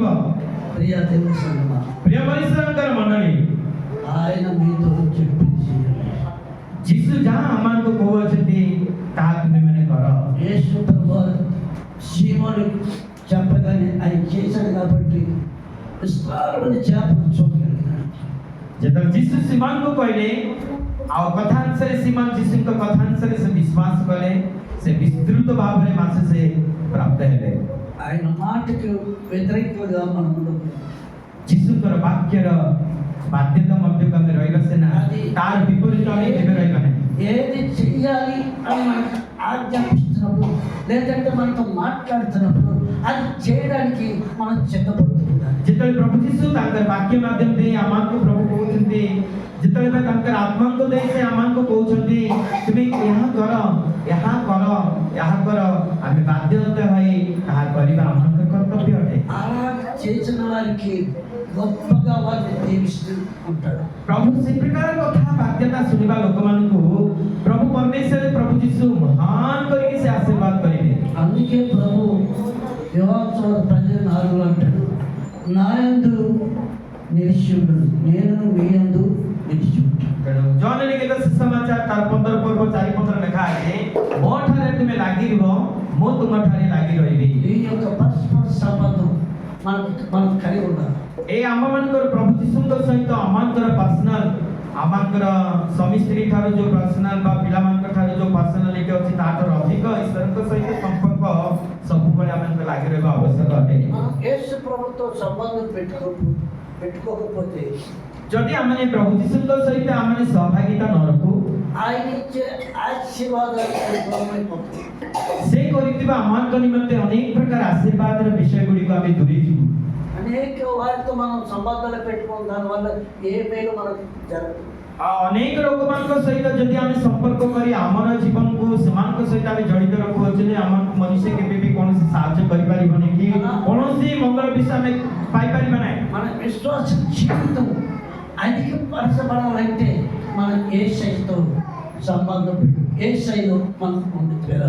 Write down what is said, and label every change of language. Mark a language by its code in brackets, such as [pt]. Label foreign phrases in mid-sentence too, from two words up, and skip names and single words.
[te] ప్రియ దేవుని సంగమా, [or] ପ୍ରିୟ ପରିଶ୍ରମଙ୍କର ମଣ୍ଡଳୀ, [te] ఆయన మీతో చెప్పించి [or] ଯୀଶୁ ଯାହା ଆମମାନଙ୍କୁ କହୁଅଛନ୍ତି ତାହା ତୁମେମାନେ କର। [te] యేసు ప్రభువారు సీమోను చెప్పగానే ఆయన చేశాడు కాబట్టి విస్తారమైన చేపలు చూడగలిగినాడు. [or] ଯେତେବେଳେ ଯୀଶୁ ସିମୋନଙ୍କୁ କହିଲେ, ଆଉ କଥା ଅନୁସାରେ ସିମୋନ ଯୀଶୁଙ୍କ କଥା ଅନୁସାରେ ସେ ବିଶ୍ୱାସ କଲେ, ସେ ବିସ୍ତୃତ ଭାବରେ ମାଛ ସେ ପ୍ରାପ୍ତ ହେଲେ। [te] ఆయన మాటకు వ్యతిరేకంగా మనం ఉండకూడదు. [or] ଯୀଶୁଙ୍କର ବାକ୍ୟର ବାଧ୍ୟତା ମଧ୍ୟକୁ ଆମେ ରହିବା ସିନା, ତାର ବିପରୀତ ଆମେ କେବେ ରହିବା ନାହିଁ। [te] ఏది చెయ్యాలి అని మనకు ఆజ్ఞాపిస్తున్నప్పుడు లేదంటే మనతో మాట్లాడుతున్నప్పుడు అది చేయడానికి మనం సిద్ధపడుతుంటాం. [or] ଯେତେବେଳେ ପ୍ରଭୁ ଯୀଶୁ ତାଙ୍କର ବାକ୍ୟ ମାଧ୍ୟମ ଦେଇ ଆମମାନଙ୍କୁ ପ୍ରଭୁ କହୁଛନ୍ତି, ଯେତେବେଳେ ତାଙ୍କର ଆତ୍ମାଙ୍କୁ ଦେଇ ସେ ଆମମାନଙ୍କୁ କହୁଛନ୍ତି ତୁମେ ଏହା କର, ଏହା କର, ଏହା କର, ଆମେ ବାଧ୍ୟତା ହୋଇ ତାହା କରିବା ଆମର କର୍ତ୍ତବ୍ୟ ଅଟେ। [te] అలా చేసిన వారికి గొప్పగా వారిని దీవిస్తూ ఉంటాడు. [or] ପ୍ରଭୁ ସେ ପ୍ରକାର କଥା ବାଧ୍ୟତା ଶୁଣିବା ଲୋକମାନଙ୍କୁ ପ୍ରଭୁ ପରମେଶ୍ୱର ପ୍ରଭୁ ଯୀଶୁ ମହାନ କରିକି ସେ ଆଶୀର୍ବାଦ କରିବେ। [te] అందుకే ప్రభు యోహాను 14:4 అంటాడు, నా యందు నిలిచి ఉండును, నేను మీ యందు నిలిచి ఉంటాను. [or] ଜନ ଲିଖିତ ସୁସମାଚାର ତାର 15 ପର୍ବ 4-15 ଲେଖା ଅଛି, ମୋ ଠାରେ ତୁମେ ଲାଗିବ, ମୁଁ ତୁମ ଠାରେ ଲାଗି ରହିବି। [te] ఈ యొక్క పరస్పర సంబంధం మనం కలిగి ఉండాలి. [or] এই ଆମମାନଙ୍କର ପ୍ରଭୁ ଯୀଶୁଙ୍କ ସହିତ ଆମମାନଙ୍କର ପର୍ସନାଲ, ଆମମାନଙ୍କର ସ୍ୱାମୀ ସ୍ତ୍ରୀ ଠାରୁ ଯୋଉ ପର୍ସନାଲ ବା ପିଲାମାନଙ୍କ ଠାରୁ ଯୋଉ ପର୍ସନାଲିଟି ଅଛି ତାଠାରୁ ଅଧିକ ଈଶ୍ୱରଙ୍କ ସହିତ ସମ୍ପର୍କ ସବୁବେଳେ ଆମକୁ ଲାଗି ରହିବା ଆବଶ୍ୟକ ଅଟେ। [te] యేసు ప్రభుతో సంబంధం పెట్టుకోకపోతే [or] ଯଦି ଆମେ ପ୍ରଭୁ ଯୀଶୁଙ୍କ ସହିତ ଆମେ ସହଭାଗିତା ନ ରଖୁ, [te] ఆయన ఇచ్చే ఆశీర్వాదాలు దూరమైపోతాయి. [or] ସେ କରିଥିବା ଆମଙ୍କ ନିମନ୍ତେ ଅନେକ ପ୍ରକାର ଆଶୀର୍ବାଦର ବିଷୟ ଗୁଡ଼ିକୁ ଆମେ ଦୂରେଇ ଯିବୁ। [te] అనేక వారితో మనం సంబంధాలు పెట్టుకున్న దానివల్ల ఏ మేలు మనకు జరగదు. [or] ଅନେକ ଲୋକମାନଙ୍କ ସହିତ ଯଦି ଆମେ ସମ୍ପର୍କ କରି ଆମର ଜୀବନକୁ ସେମାନଙ୍କ ସହିତ ଆମେ ଜଡ଼ିତ ରଖୁଅଛୁ ଆମକୁ ମନୁଷ୍ୟ କେବେ ବି କୌଣସି ସାହାଯ୍ୟ କରିପାରିବନି କି କୌଣସି ମଙ୍ଗଳ ବିଷୟ ଆମେ ପାଇପାରିବା ନାହିଁ। [te] మన విశ్వాస జీవితం అధికపరచబడాలంటే మనం యేసయ్యతో సంబంధం పెట్టు, యేసయ్యను మనం ముందుకు వెళ్ళాలి.